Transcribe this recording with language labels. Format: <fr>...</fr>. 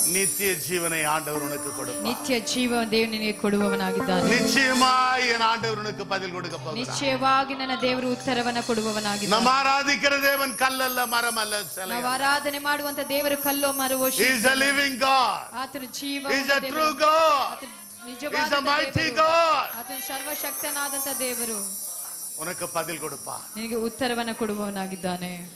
<ta>நித்திய ஜீவனை ஆண்டவர் உனக்கு கொடுப்பார்.</ta> <kn>ನಿತ್ಯ ಜೀವ ದೇವರು ನಿನಗೆ ಕೊಡುವವನಾಗಿದ್ದಾನೆ.</kn> <ta>நிச்சயமாய் என் ஆண்டவர் உனக்கு பதில் கொடுக்க போகிறார்.</ta> <kn>ನಿಶ್ಚಯವಾಗಿ ನನ್ನ ದೇವರು ಉತ್ತರವನ್ನ ಕೊಡುವವನಾಗಿದ್ದಾನೆ.</kn> <ta>நம்ம ஆராதிக்கிற தேவன் கல்லல்ல, மரம் அல்ல, சிலை.</ta> <kn>ನಾವು ಆರಾಧನೆ ಮಾಡುವಂತ ದೇವರು ಕಲ್ಲೋ ಮರವೋ.</kn> <en>He is a living God.</en> <kn>ಆತನು ಜೀವ.</kn> <en>He is a true God. He is a mighty God.</en> <kn>ಆತನು ಸರ್ವಶಕ್ತನಾದಂತ ದೇವರು.</kn> <ta>உனக்கு பதில் கொடுப்பார்.</ta> <kn>ನಿನಗೆ ಉತ್ತರವನ್ನ ಕೊಡುವವನಾಗಿದ್ದಾನೆ.</kn>